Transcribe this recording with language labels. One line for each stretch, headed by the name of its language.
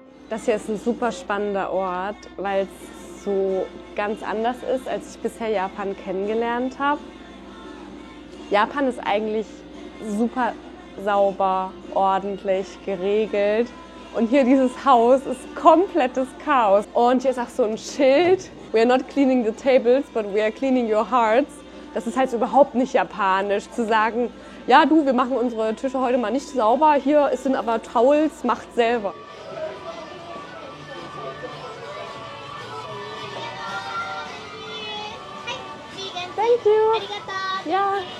German: Das hier ist ein super spannender Ort, weil es so ganz anders ist, als ich bisher Japan kennengelernt habe. Japan ist eigentlich super sauber, ordentlich, geregelt. Und hier dieses Haus ist komplettes Chaos. Und hier ist auch so ein Schild.
English: We are not cleaning the tables, but we are cleaning your hearts.
German: Das ist halt so überhaupt nicht japanisch, zu sagen, ja du, wir machen unsere Tische heute mal nicht sauber, hier sind aber Towels, macht selber.
English: Thank you.
German: Ja.